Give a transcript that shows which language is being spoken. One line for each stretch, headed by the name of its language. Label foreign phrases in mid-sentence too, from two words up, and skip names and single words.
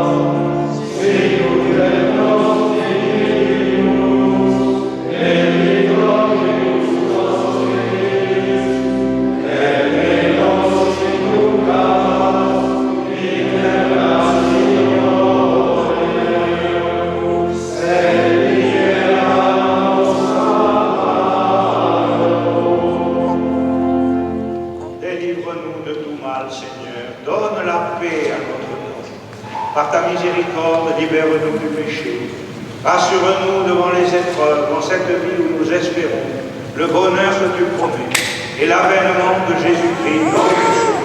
Latin: sicut et nos diminumus debitoribus nostris, et ne nos inducas in tentationem, sed libera-nos a malo.
French: Délivre-nous de tout mal, Seigneur. Donne la paix à notre nom. Par ta miséricorde, libère-nous du péché. Rassure-nous devant les épreuves, dans cette vie où nous espérons le bonheur que tu promets et l'avènement de Jésus-Christ, notre Sauveur.